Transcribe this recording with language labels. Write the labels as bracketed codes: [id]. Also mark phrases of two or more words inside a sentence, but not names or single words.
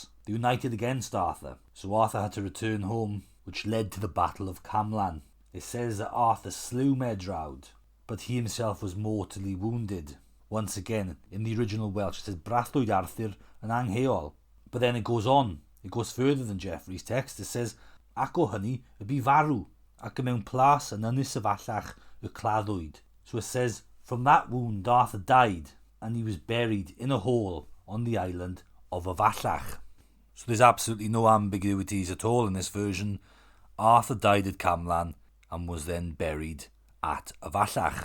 [en] They united against Arthur, so Arthur had to return home, which led to the Battle of Camlan. It says that Arthur slew Medrawd, but he himself was mortally wounded. Once again, in the original Welsh, it says [cy] Brathllwyd Arthur yn Angheol. [en] But then it goes on, it goes further than Geoffrey's text. It says, [cy] ac o hynny y bu farw, ac y mewn plas yn Ynys Afallach y claddwyd. [en] So it says, from that wound Arthur died, and he was buried in a hole on the island of Afallach. So there's absolutely no ambiguities at all in this version. Arthur died at Camlan and was then buried at Afallach.